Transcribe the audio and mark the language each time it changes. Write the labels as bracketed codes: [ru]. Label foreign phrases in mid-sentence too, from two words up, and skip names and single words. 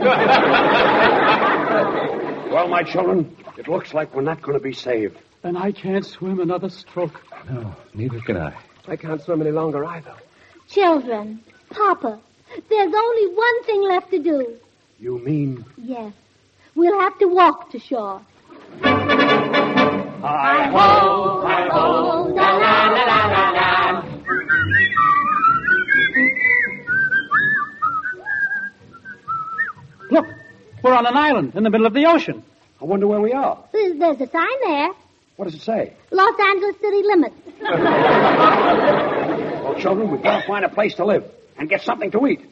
[en] Well, my children, it looks like we're not going to be saved. And I can't swim another stroke. No, neither can I. I can't swim any longer either. Children, Papa, there's only one thing left to do. You mean? Yes. We'll have to walk to shore. Hi-ho, hi-ho, la-la-la-la-la-la. Look, we're on an island in the middle of the ocean. I wonder where we are. There's a sign there. What does it say? Los Angeles city limits. Well, children, we've got to find a place to live and get something to eat.